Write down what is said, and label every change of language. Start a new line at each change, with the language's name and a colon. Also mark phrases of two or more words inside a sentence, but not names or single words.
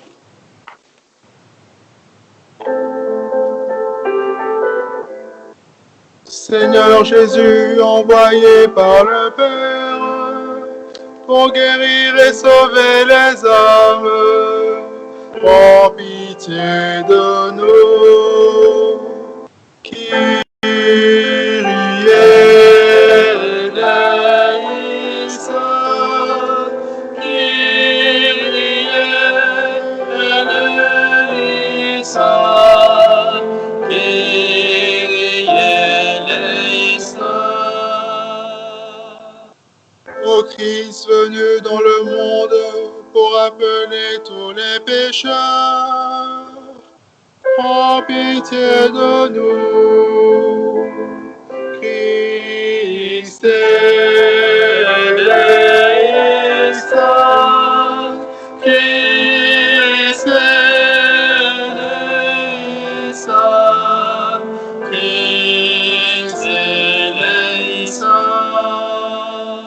French: Seigneur Jésus, envoyé par le Père pour guérir et sauver les âmes, prends pitié de nous.
Greek: Κύριε ελέησον, Κύριε ελέησον, Κύριε ελέησον.
French: Ô Christ venu dans le monde pour appeler tous les pécheurs. Prends pitié de nous,
Greek: Χριστέ ελέησον, Χριστέ ελέησον, Χριστέ ελέησον.